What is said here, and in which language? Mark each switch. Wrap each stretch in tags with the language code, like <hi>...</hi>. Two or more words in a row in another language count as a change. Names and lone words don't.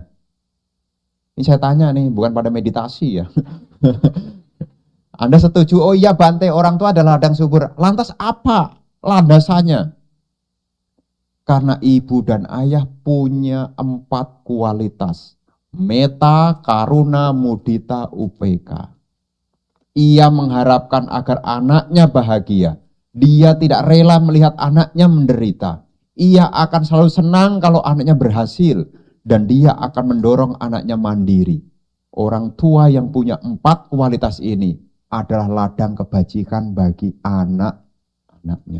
<id>Ini saya tanya nih, bukan pada meditasi ya. Anda setuju? Oh iya Bante, orang tua adalah ladang subur. Lantas apa landasannya? Karena ibu dan ayah punya 4 kualitas. Meta,</id> <pi>karuna, mudita, upeka.</pi> <id>Ia mengharapkan agar anaknya bahagia. Dia tidak rela melihat anaknya menderita. Ia akan selalu senang kalau anaknya berhasil. Dan dia akan mendorong anaknya mandiri. Orang tua yang punya 4 kualitas ini adalah ladang kebajikan bagi anak-anaknya.</id>